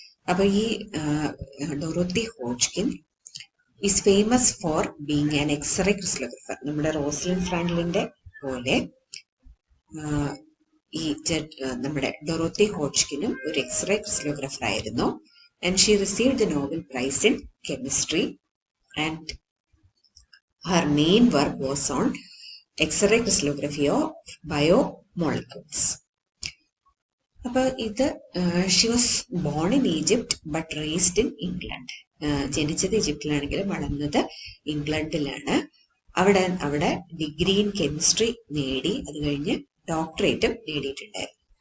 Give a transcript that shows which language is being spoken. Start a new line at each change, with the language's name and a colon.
Malayalam: അപ്പൊ ഈ
English: Dorothy Hodgkin is famous for being an X-ray crystallographer.
Malayalam: നമ്മുടെ റോസ്ലിൻ ഫ്രാങ്ക്ലിന്റെ പോലെ ഈ നമ്മുടെ ഡൊറോത്തി ഹോഡ്ജ്കിനും ഒരു എക്സ്റേ ക്രിസ്റ്റലോഗ്രാഫർ ആയിരുന്നു.
English: And she received the Nobel prize in chemistry. And her main work was on X-ray crystallography of biomolecules.
Malayalam: അപ്പോൾ ഇത്
English: She was born in Egypt but raised in England.
Malayalam: ജനിച്ചത് ഈജിപ്തിലാണെങ്കിലും വളർന്നത് ഇംഗ്ലണ്ടിലാണ്. അവിടെ ഡിഗ്രി ഇൻ കെമിസ്ട്രി നേടി. അത് കഴിഞ്ഞ് ഡോക്ടറേറ്റും നേടിയിട്ടുണ്ടായിരുന്നു.